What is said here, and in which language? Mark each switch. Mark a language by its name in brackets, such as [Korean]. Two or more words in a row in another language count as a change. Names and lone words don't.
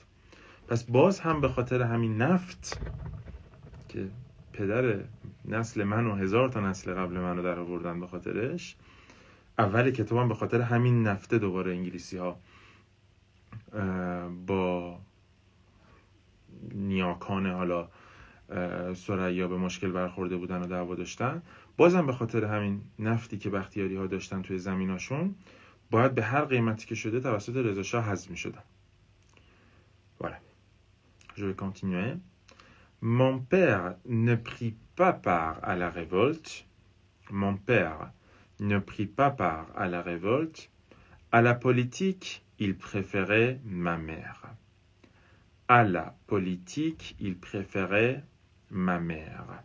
[Persian] پس باز هم به خاطر همین نفت که پدر نسل من و 1000 تا نسل قبل من رو در آوردن به خاطرش، اول کتابم به خاطر همین نفته دوباره انگلیسی ها با نیاکان حالا ثریا به مشکل برخورده بودن و دعوا داشتن. بازم به خاطر همین نفتی که بختیاری ها داشتن توی زمیناشون باید به هر قیمتی که شده توسط رضا شاه حذف می‌شدن. [French] Voilà. Je vais continuer. Mon père ne prit pas part à la révolte. Mon père ne prit pas part à la révolte. À la politique, il préférait ma mère. À la politique, il préférait ma mère.